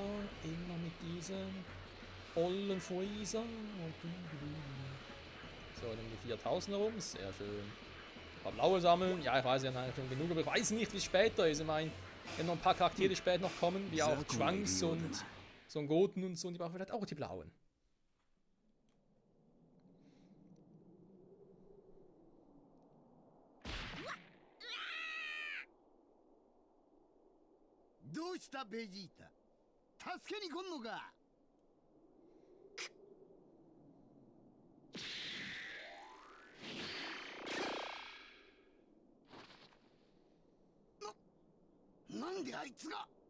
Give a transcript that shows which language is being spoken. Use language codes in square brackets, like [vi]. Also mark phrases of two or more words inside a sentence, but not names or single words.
[de] Immer mit diesem ollen Freezer. So, dann die 4000 herum. Sehr schön. Ein paar blaue sammeln. Ja, ich weiß ja eigentlich schon genug, aber ich weiß nicht, wie es später ist. Ich meine, wenn noch ein paar Charaktere, die später noch kommen, wie auch Schwanks und so ein Goten und so, und die brauchen vielleicht auch die blauen. [ja] どうしたベジータ、助けに来んのか。なんであいつが。